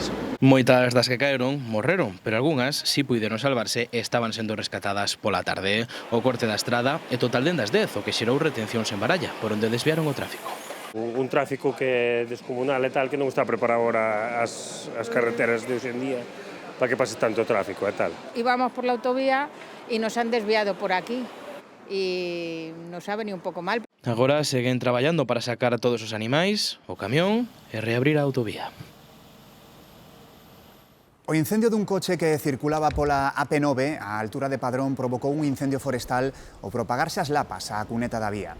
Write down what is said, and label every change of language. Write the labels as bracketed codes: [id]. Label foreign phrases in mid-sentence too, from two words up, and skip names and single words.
[gl] Moitas das que caeron morreron, pero algunhas si puideron salvarse e estaban sendo rescatadas pola tarde. O corte da estrada é total de das 10, o que xerou retencións en Baralla, por onde desviaron o tráfico. Un tráfico que é descomunal e tal, que non está preparado ahora as carreteras de hoxe en día para que pase tanto tráfico e tal. [es] Íbamos por la autovía y nos han desviado por aquí y nos ha venido un pouco mal. [gl] Agora seguen traballando para sacar a todos os animais, o camión e reabrir a autovía. O incendio dun coche que circulaba pola AP9 á altura de Padrón provocou un incendio forestal ao propagarse as lapas á cuneta da vía.